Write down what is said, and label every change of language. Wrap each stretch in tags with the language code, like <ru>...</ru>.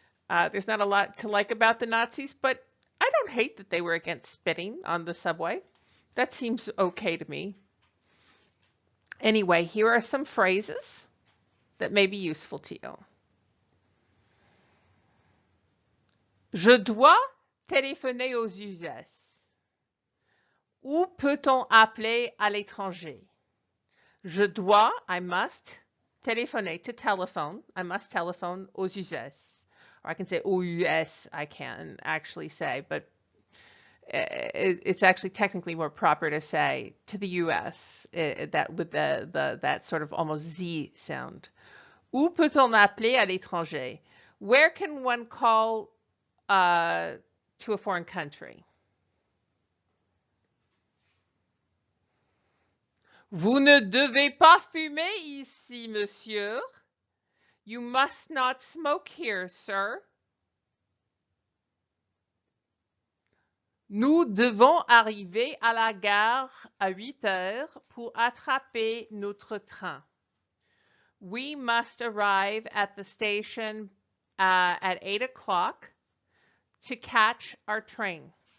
<en>There's not a lot to like about the Nazis, but I don't hate that they were against spitting on the subway. That seems okay to me. Anyway, here are some phrases that may be useful to you.</en> <fr>Je dois téléphoner aux US. Où peut-on appeler à l'étranger? Je dois,</fr> <en>I must, téléphoner, to telephone. I must telephone</en> <fr>aux US.</fr> <en>Or I can say</en> <fr>aux US,</fr> <en>I can actually say, but it's actually technically more proper to say to the US, that with that sort of almost Z sound.</en> <fr>Où peut-on appeler à l'étranger?</fr> <en>Where can one call to a foreign country?</en> <fr>Vous ne devez pas fumer ici, monsieur.</fr> <en>You must not smoke here, sir.</en> <fr>Nous devons arriver à la gare à 8 heures pour attraper notre train.</fr> <en>We must arrive at the station at 8 o'clock to catch our train.</en>